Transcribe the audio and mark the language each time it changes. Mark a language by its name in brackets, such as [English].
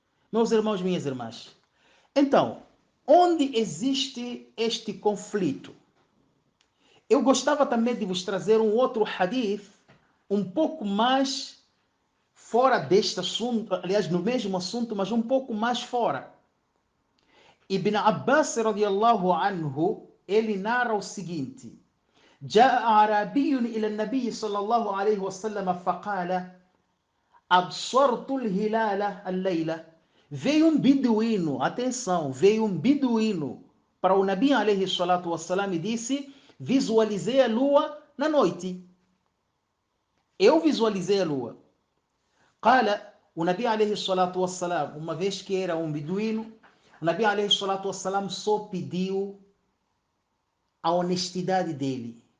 [Portuguese] Meus irmãos, minhas irmãs. Então, onde existe este conflito? Eu gostava também de vos trazer um outro hadith, um pouco mais fora deste assunto, aliás, no mesmo assunto, mas um pouco mais fora. Ibn Abbas, radiallahu anhu, ele narra o seguinte: [Arabic] جاء عربي إلى النبي صلى الله عليه وسلم فقال أبصرت الهلال الليلة. [Portuguese] Veio um beduíno, atenção, veio um beduíno para o Nabi alayhi salatu wassalam e disse: visualizei a lua na noite. Eu visualizei a lua. [Arabic] قال, [Portuguese] o Nabi alayhi salatu wassalam, uma vez que era um beduíno, o Nabi alayhi salatu wassalam só pediu a honestidade dele.